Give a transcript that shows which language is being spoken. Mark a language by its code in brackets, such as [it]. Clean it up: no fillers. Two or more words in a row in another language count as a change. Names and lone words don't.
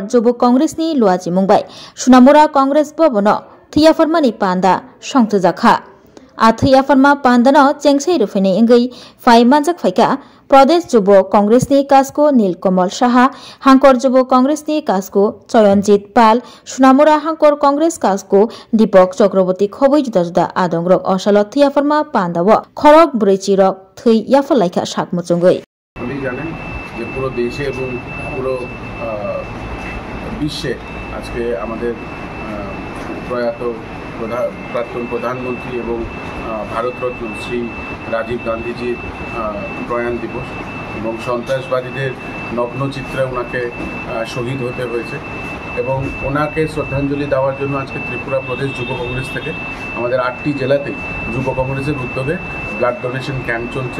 [trp] जुब कांग्रेसनि लुआजि मुंबाय सुनामुरा कांग्रेस भवन थैयाफोरमानि पान्दा संतजाखा आ थैयाफोरमा पान्दानो चेंगसै रुफैनाय इंगै फाइ मानजाक फाइका प्रदेश जुब कांग्रेसनि कास्को नीलकमल साहा हांकर जुब कांग्रेसनि कास्को चयनजित पाल सुनामुरा हांकर कांग्रेस कास्को दीपक चक्रवर्ती खबै जुदा जुदा आदंग्रक असाल थैयाफोरमा पान्दाव खरक ब्रैचिरक थै याफलाइखा साकमुचुंगै [bn] আপনি জানেন যে পুরো দেশে এবং পুরো বিশ্বে আজকে আমাদের প্রয়াত প্রাক্তন প্রধানমন্ত্রী এবং ভারতরত্ন শ্রী রাজীব গান্ধীজির প্রয়াণ দিবস এবং সন্ত্রাসবাদীদের নগ্নচিত্রে ওনাকে শহীদ হতে হয়েছে এবং ওনাকে শ্রদ্ধাঞ্জলি দেওয়ার জন্য আজকে ত্রিপুরা প্রদেশ যুব কংগ্রেস থেকে আমাদের 8টি জেলাতেই যুব কংগ্রেসের উদ্যোগে [en] blood donation camp [bn] চলছে।